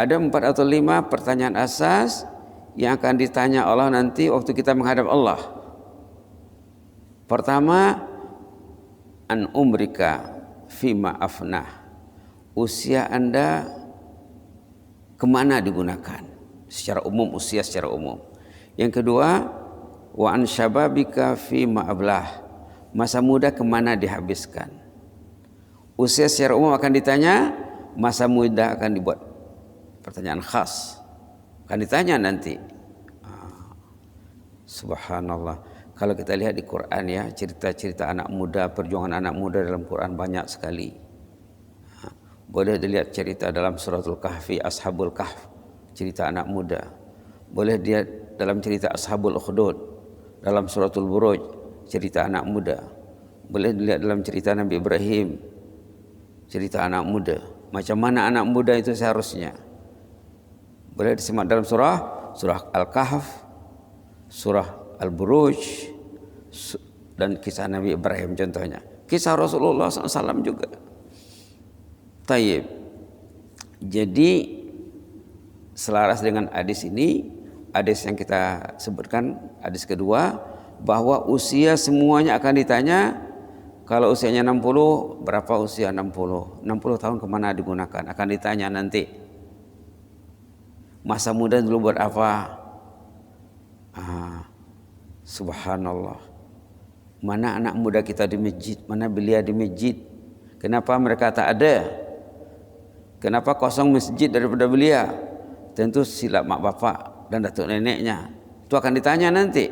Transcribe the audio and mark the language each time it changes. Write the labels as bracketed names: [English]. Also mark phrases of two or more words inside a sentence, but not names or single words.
[Malay] Ada 4 atau 5 pertanyaan asas yang akan ditanya Allah nanti waktu kita menghadap Allah. [Arabic] Pertama, عن عمرك فيما أفناه. [Malay] Usia Anda kemana digunakan? Secara umum, usia secara umum. Yang kedua, [Arabic] وعن شبابك فيما أبلاه. [Malay] Masa muda kemana dihabiskan? Usia secara umum akan ditanya, masa muda akan dibuat pertanyaan khas, akan ditanya nanti. Subhanallah. Kalau kita lihat di Quran ya, cerita-cerita anak muda, perjuangan anak muda dalam Quran banyak sekali. Boleh dilihat cerita dalam suratul Kahfi, Ashabul Kahf, cerita anak muda. Boleh dilihat dalam cerita Ashabul Ukhdud, dalam suratul Buruj, cerita anak muda. Boleh dilihat dalam cerita Nabi Ibrahim, cerita anak muda. Macam mana anak muda itu seharusnya. Boleh disimak dalam surah Al-Kahf, surah Al-Buruj, dan kisah Nabi Ibrahim contohnya. Kisah Rasulullah SAW juga. Tayyib. Jadi selaras dengan hadis ini, hadis yang kita sebutkan, hadis kedua, bahwa usia semuanya akan ditanya. Kalau usianya 60, berapa usia 60? 60 tahun kemana digunakan? Akan ditanya nanti. Masa muda dulu buat apa? Subhanallah. Mana anak muda kita di masjid? Mana belia di masjid? Kenapa mereka tak ada? Kenapa kosong masjid daripada belia? Tentu silap mak bapak dan datuk neneknya. Itu akan ditanya nanti.